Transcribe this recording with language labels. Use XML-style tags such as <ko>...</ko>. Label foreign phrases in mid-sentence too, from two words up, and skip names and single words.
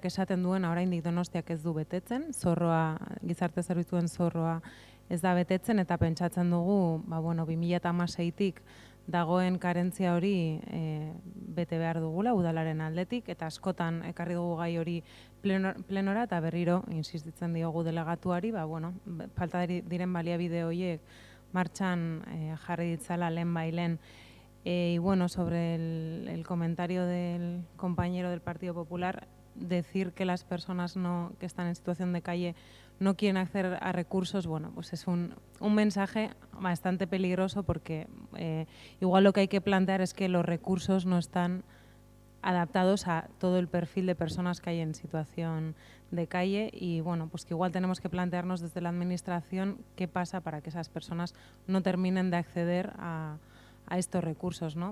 <eu>esaten duena oraindik Donostiak ez du betetzen, gizarte zerbitzuen zorroa ez da betetzen, eta pentsatzen dugu 2016tik dagoen karentzia hori bete behar dugula udalaren aldetik, eta askotan ekarri dugu gai hori plenora, eta berriro insistitzen diogu delegatuari, falta diren baliabide horiek martxan jarri ditzala lehen bailen.</eu> <es>Y bueno, sobre el comentario del compañero del Partido Popular, decir que las personas que están en situación de calle no quieren acceder a recursos, bueno, pues es un mensaje bastante peligroso, porque igual lo que hay que plantear es que los recursos no están adaptados a todo el perfil de personas que hay en situación de calle, y bueno, pues que igual tenemos que plantearnos desde la administración qué pasa para que esas personas no terminen de acceder a estos recursos, ¿no?</es>